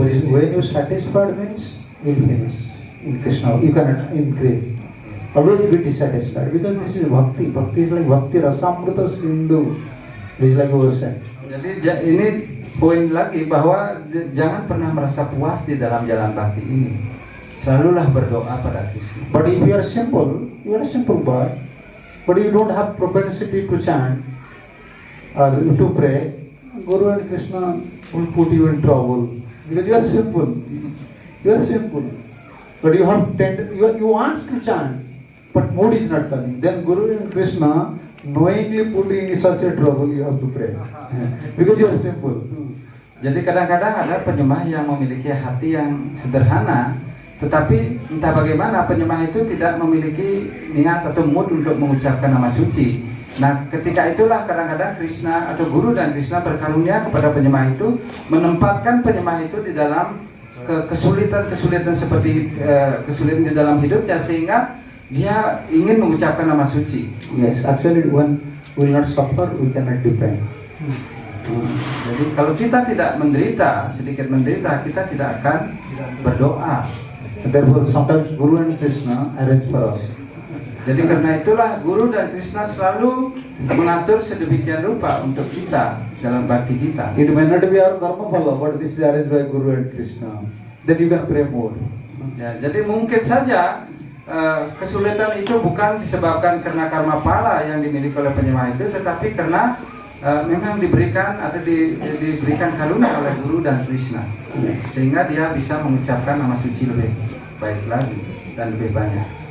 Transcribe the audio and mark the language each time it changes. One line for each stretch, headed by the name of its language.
English: When you satisfied means you finish in Krishna. You cannot increase. Always be dissatisfied because this is bhakti. Bhakti is like bhakti rasamrita sindhu. This is like ocean.
Indonesian: Jadi ini poin lagi bahwa jangan pernah merasa puas di dalam jalan bakti ini. Selalulah berdoa pada Krishna.
English: But if you are a simple boy, but you don't have propensity to chant or to pray, Guru and Krishna will put you in trouble because you are simple. You are simple, but you have you want to chant, but mood is not coming. Then Guru and Krishna knowingly put you in such a trouble. You have to pray because you are simple.
Indonesian: Jadi kadang-kadang ada penyembah yang memiliki hati yang sederhana, tetapi entah bagaimana penyembah itu tidak memiliki niat atau mood untuk mengucapkan nama suci. Nah, ketika itulah kadang-kadang Krishna atau Guru dan Krishna berkarunia kepada penyembah itu, menempatkan penyembah itu di dalam kesulitan seperti kesulitan di dalam hidupnya, sehingga dia ingin mengucapkan nama suci.
English: Yes, actually when we will not suffer, we cannot depend.
Indonesian: Jadi kalau kita tidak menderita, sedikit menderita, kita tidak akan berdoa.
English: Therefore, sometimes Guru and Krishna arrange for us.
Indonesian: Jadi karena itulah Guru dan Krishna selalu mengatur sedemikian rupa untuk kita dalam bakti kita.
English: It may not be our karma phala, but this is arranged by Guru and Krishna. Then you can pray more.
Indonesian: Ya, jadi mungkin saja kesulitan itu bukan disebabkan karena karma pala yang dimiliki oleh penyembah itu, tetapi karena memang diberikan atau diberikan karunia oleh Guru dan Krishna, sehingga dia bisa mengucapkan nama suci lebih baik lagi dan lebih banyak.